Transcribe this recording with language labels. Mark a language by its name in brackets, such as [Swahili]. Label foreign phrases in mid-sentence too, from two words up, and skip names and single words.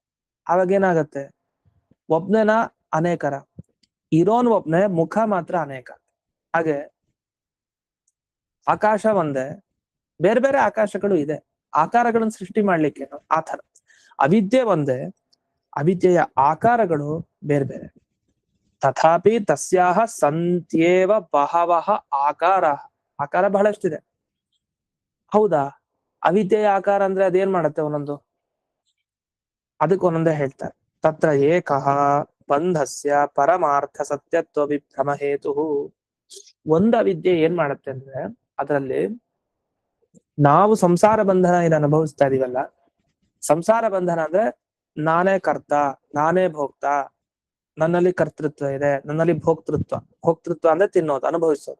[Kannada] ಅವಾಗ ಏನಾಗತ್ತೆ, ಒಬ್ನೇನ ಅನೇಕರ, ಇರೋನ್ ಒಬ್ನೇ, ಮುಖ ಮಾತ್ರ ಅನೇಕ. ಹಾಗೆ ಆಕಾಶ ಒಂದೇ, ಬೇರೆ ಬೇರೆ ಆಕಾಶಗಳು ಇದೆ, ಆಕಾರಗಳನ್ನು ಸೃಷ್ಟಿ ಮಾಡ್ಲಿಕ್ಕೆ ಆ ತರ. ಅವಿದ್ಯೆ ಒಂದೇ, ಅವಿದ್ಯೆಯ ಆಕಾರಗಳು ಬೇರೆ ಬೇರೆ. [Sanskrit] ತಥಾಪಿ ತಸ್ಯಾಹ ಸಂತ್ಯೇವ ಬಹವಃ ಆಕಾರ. [Kannada] ಆಕಾರ ಬಹಳಷ್ಟಿದೆ. ಹೌದಾ, ಅವಿದ್ಯೆಯ ಆಕಾರ ಅಂದ್ರೆ ಅದೇನ್ ಮಾಡತ್ತೆ ಒಂದೊಂದು, ಅದಕ್ಕೆ ಒಂದೊಂದೇ ಹೇಳ್ತಾರೆ. [Sanskrit] ತತ್ರ ಏಕಃ ಬಂಧಸ್ಯ ಪರಮಾರ್ಥ ಸತ್ಯತ್ವ ವಿಭ್ರಮ ಹೇತು. [Kannada] ಒಂದು ಅವಿದ್ಯೆ ಏನ್ ಮಾಡತ್ತೆ ಅಂದ್ರೆ, ಅದರಲ್ಲಿ ನಾವು ಸಂಸಾರ ಬಂಧನ ಏನು ಅನುಭವಿಸ್ತಾ ಇದೀವಲ್ಲ, ಸಂಸಾರ ಬಂಧನ ಅಂದ್ರೆ ನಾನೇ ಕರ್ತ, ನಾನೇ ಭೋಕ್ತ, ನನ್ನಲ್ಲಿ ಕರ್ತೃತ್ವ ಇದೆ, ನನ್ನಲ್ಲಿ ಭೋಕ್ತೃತ್ವ ಅಂದ್ರೆ ತಿನ್ನೋದು, ಅನುಭವಿಸೋದು.